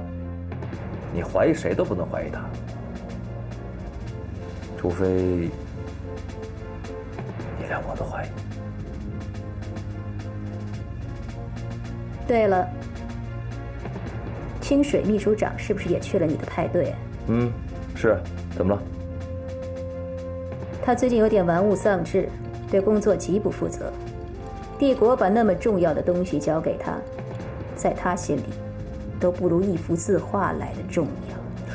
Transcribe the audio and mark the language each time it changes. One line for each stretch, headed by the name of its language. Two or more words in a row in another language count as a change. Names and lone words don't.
Chinese: 你懷疑誰都不能懷疑他，除非你連我都懷疑。對了，清水秘書長是不是也去了你的派對？是，怎麼了？他最近有點玩物喪志，對工作極不負責。帝國把那麼重要的東西交給他，在他心裡都不如一幅字畫來的重要。